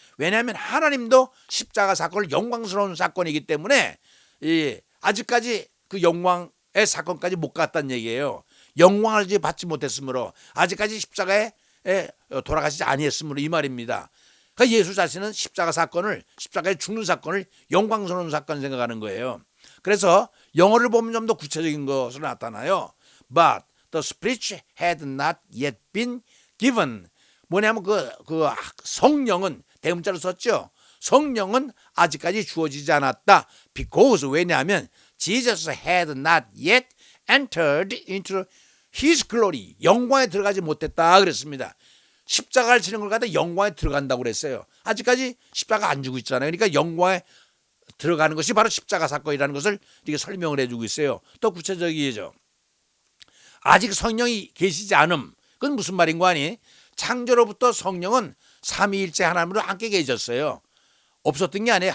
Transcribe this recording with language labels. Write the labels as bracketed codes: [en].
[ko] 왜냐하면 하나님도 십자가 사건을 영광스러운 사건이기 때문에 아직까지 그 영광의 사건까지 못 갔다는 얘기예요. 영광을 아직 받지 못했으므로 아직까지 십자가에 돌아가시지 아니했으므로 이 말입니다. 그러니까 예수 자신은 십자가에 죽는 사건을 영광스러운 사건 생각하는 거예요. 그래서 영어를 보면 좀 더 구체적인 것으로 나타나요. [en] But the Spirit had not yet been given. [ko] 뭐냐면 그 성령은 대문자로 썼죠. 성령은 아직까지 주어지지 않았다. [en] Because [ko] 왜냐하면 [en] Jesus had not yet entered into His glory. [ko] 영광에 들어가지 못했다 그랬습니다. 십자가를 지는 걸 갖다 영광에 들어간다고 그랬어요. 아직까지 십자가 안 주고 있잖아요. 그러니까 영광에 들어가는 것이 바로 십자가 사건이라는 것을 이렇게 설명을 해주고 있어요. 또 구체적이죠. 아직 성령이 계시지 않음. 그건 무슨 말인 거 아니? 창조로부터 성령은 삼위일체 하나님으로 함께 계셨어요. 없었던 게 아니에요.